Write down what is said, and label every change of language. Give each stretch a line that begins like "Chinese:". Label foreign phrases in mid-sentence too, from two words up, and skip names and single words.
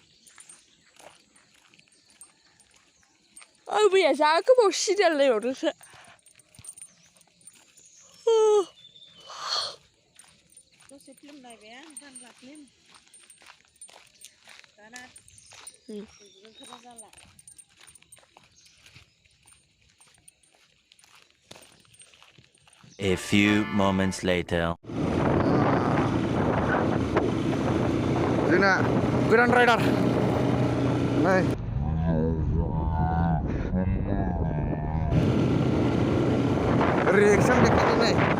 Bodo: आं मैया जा गोबाव सिरियाल नायबावदोंसो। दसे फिल्म नायबाय आं बांला फिल्म दाना उन्दुनो जाला।
English: A few moments later.
Bodo: जोंना गोदान राइडार नै रिएक्सन देखायदों नै